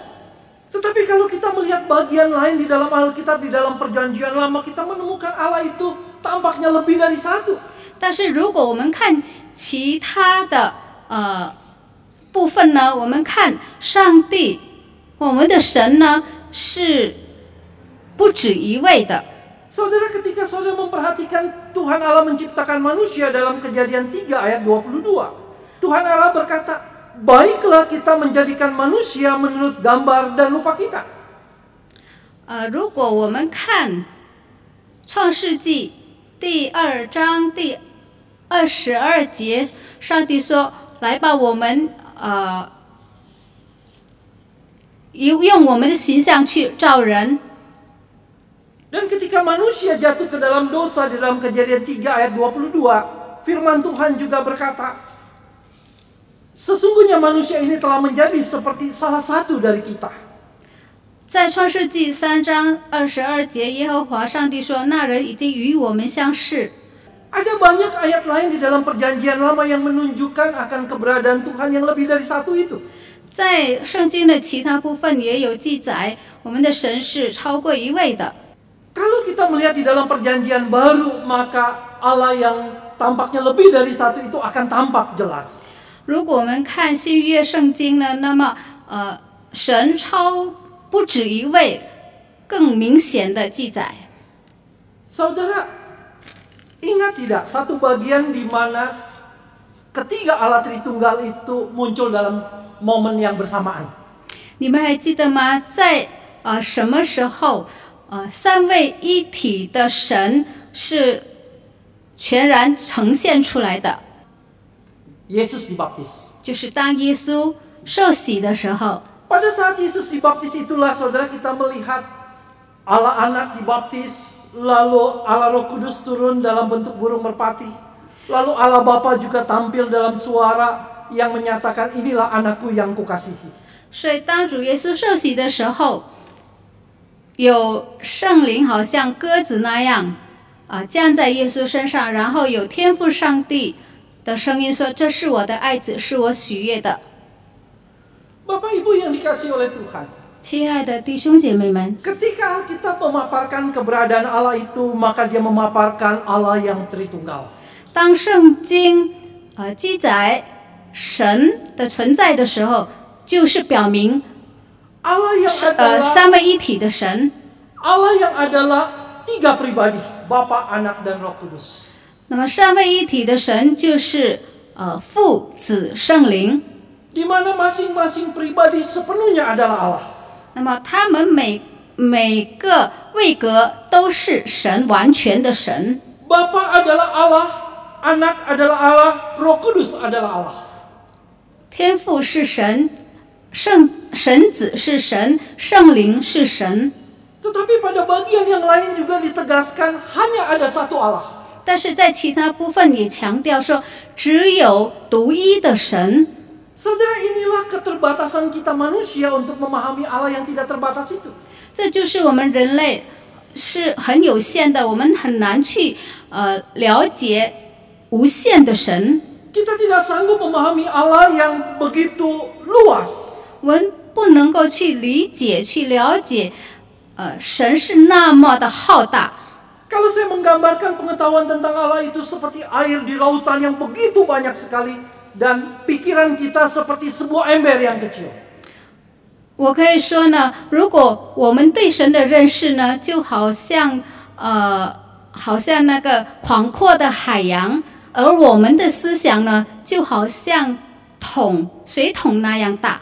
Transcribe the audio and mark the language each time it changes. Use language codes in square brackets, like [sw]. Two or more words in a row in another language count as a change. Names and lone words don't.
[id] Tetapi kalau kita melihat bagian lain di dalam Alkitab, di dalam Perjanjian Lama, kita menemukan Allah itu tampaknya lebih dari satu. [zh] 但是如果我们看其他的部分呢，我们看上帝，我们的神呢是不止一位的。 [id] Saudara, ketika saudara memperhatikan Tuhan Allah menciptakan manusia dalam Kejadian 3 ayat 22, Tuhan Allah berkata, baiklah kita menjadikan manusia menurut gambar dan rupa kita. [zh] 如果我们看创世纪第2章第22节，上帝说：“来吧，我们用我们的形象去造人。” [id] Dan ketika manusia jatuh ke dalam dosa di dalam Kejadian 3 ayat 22, firman Tuhan juga berkata, sesungguhnya manusia ini telah menjadi seperti salah satu dari kita. [zh] 在创世纪3章22节，耶和华上帝说：“那人已经与我们相似。” [id] Ada banyak ayat lain di dalam Perjanjian Lama yang menunjukkan akan keberadaan Tuhan yang lebih dari satu itu. [zh] 在圣经的其他部分也有记载，我们的神是超过一位的。 [id] Kalau kita melihat di dalam Perjanjian Baru, maka Allah yang tampaknya lebih dari satu itu akan tampak jelas. [zh] 如果我们看新约圣经呢，那么神超不止一位，更明显的记载。 [id] Saudara, ingat tidak satu bagian di mana ketiga Allah Tritunggal itu muncul dalam momen yang bersamaan? [zh] 你们还记得吗？在什么时候？三位一体的神是全然呈现出来的。 [id] Yesus dibaptis. [zh] 就是当耶稣受洗的时候。 [id] Pada saat Yesus dibaptis itulah saudara kita melihat Allah Anak dibaptis, lalu Allah Roh Kudus turun dalam bentuk burung merpati, lalu Allah Bapa juga tampil dalam suara yang menyatakan inilah anakku yang kukasihi. [zh] 所以当主耶稣受洗的时候， 有圣灵好像鸽子那样降在耶稣身上，然后有天父上帝的声音说：“这是我的爱子，是我喜悦的。” [id] Bapak Ibu yang dikasihi oleh Tuhan. [zh] 亲爱的弟兄姐妹们， [id] Ketika Alkitab memaparkan keberadaan Allah itu, maka dia memaparkan Allah yang Tritunggal. [zh] 当圣经记载神的存在的时候，就是表明 [id] Allah yang adalah [zh] 三位一体的神。 [id] Allah yang adalah tiga pribadi, Bapa, Anak, dan Roh Kudus. [zh] 那么三位一体的神就是父、子、圣灵。 [id] Di mana masing-masing pribadi sepenuhnya adalah Allah. [zh] 那么他们每个位格都是神，完全的神。 [id] Bapa adalah Allah, Anak adalah Allah, Roh Kudus adalah Allah. [zh] 天父是神，神子是神，圣灵是神。 [id] Tetapi pada bagian yang lain juga ditegaskan hanya ada satu Allah. [zh] 但是在其他部分也强调说，只有独一的神。 [id] Saudara, inilah keterbatasan kita manusia untuk memahami Allah yang tidak terbatas itu. [zh] 这就是我们人类是很有限的，我们很难去了解无限的神。 [id] Kita tidak sanggup memahami Allah yang begitu luas. [zh] 我们不能够去理解、去了解，神是那么的浩大。 [id] Kalau saya menggambarkan pengetahuan tentang Allah itu seperti air di lautan yang begitu banyak sekali, dan pikiran kita seperti sebuah ember yang kecil. [zh] 我可以说呢，如果我们对神的认识呢，就好像那个广阔的海洋，而我们的思想呢，就好像水桶那样大。